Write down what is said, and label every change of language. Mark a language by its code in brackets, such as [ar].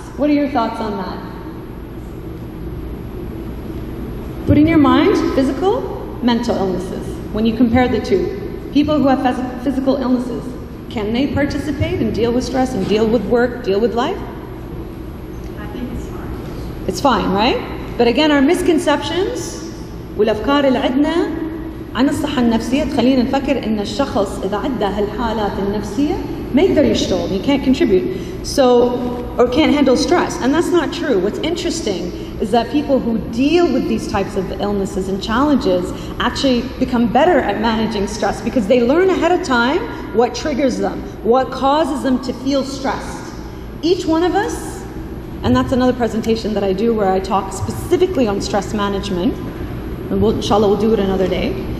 [en] What are your thoughts on that? Put in your mind physical, mental illnesses. When you compare the two, people who have physical illnesses, can they participate and deal with stress and deal with work, deal with life? I think it's fine. It's fine, right? But again, our misconceptions [ar] والأفكار اللي عندنا عن الصحة النفسية تخلينا نفكر إن الشخص إذا عدى هالحالات النفسية ما يقدر يشتغل, [en] he can't contribute, or can't handle stress. And that's not true. What's interesting is that people who deal with these types of illnesses and challenges actually become better at managing stress because they learn ahead of time what triggers them, what causes them to feel stressed. Each one of us, and that's another presentation that I do where I talk specifically on stress management, and inshallah we'll do it another day.